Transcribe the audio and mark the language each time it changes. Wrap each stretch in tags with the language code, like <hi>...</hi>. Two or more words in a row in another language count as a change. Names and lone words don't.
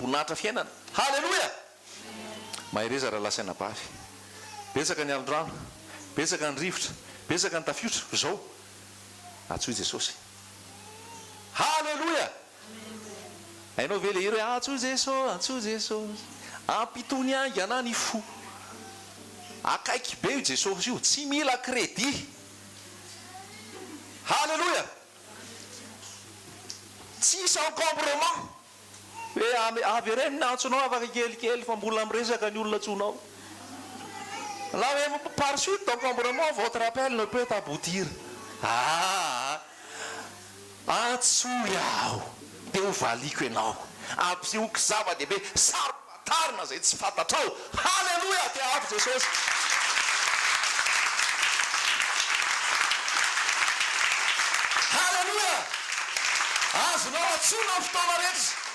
<mg>boninahitra fiainana halleloia mahireza raha lasaina bavy betsaka ny alondrano betsaka ny rivotra betsaka ny tafiotra zao atsoy Jesosy halleloia hainao ve le hira hoe atsoy Jesosy ampitony aingana ny fo akaiky be io Jesosy io tsy mila crédit halleloia tsisy encombrement hoe avy reny nantsonao afaka kelikely fa mbola miresaka ny olona tsonao la hoe</mg> <fr>par suite d'encombrement votre appel ne peut aboutir</fr> <mg>antsoy aho dia ho valiko ianao ampisehoky zava-dehibe saropatarina zay tsy fantatrao halleloia dia avy Jesosy halleloia azonao atsona ny fotoana rehetra</mg>